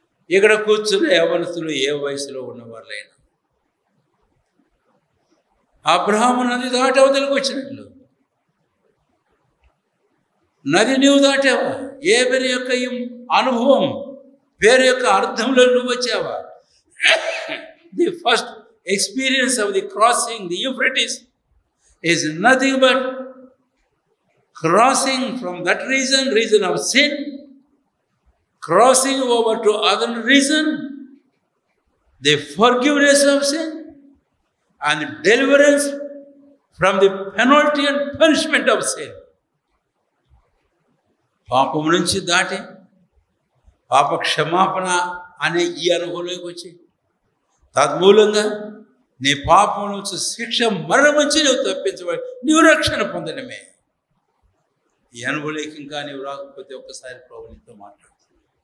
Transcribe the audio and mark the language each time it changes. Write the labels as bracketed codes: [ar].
[te] ఇక్కడ కూర్చున్న యవనస్తులు ఏ వయసులో ఉన్నవాళ్ళైనా అబ్రహాము నది దాటి అవతలకు వచ్చినట్లు నది నువ్వు దాటావా? ఏ పేరు యొక్క ఈ అనుభవం, పేరు యొక్క అర్థంలో నువ్వు వచ్చావా? [en] The first experience of the crossing the Euphrates is nothing but crossing from that region of sin, crossing over to other region, the forgiveness of sin and deliverance from the penalty and punishment of sin. [te] పాపం నుంచి దాటి పాప క్షమాపణ అనే ఈ అనుభవంలోకి వచ్చి తద్మూలంగా నీ పాపం నుంచి శిక్ష మరణం నుంచి నువ్వు తప్పించబడి నీవు రక్షణ పొందడమే. ఈ అనుభవంలోకి ఇంకా నీవు రాకపోతే ఒక్కసారి ప్రభు నీతో మాట్లాడుతుంది.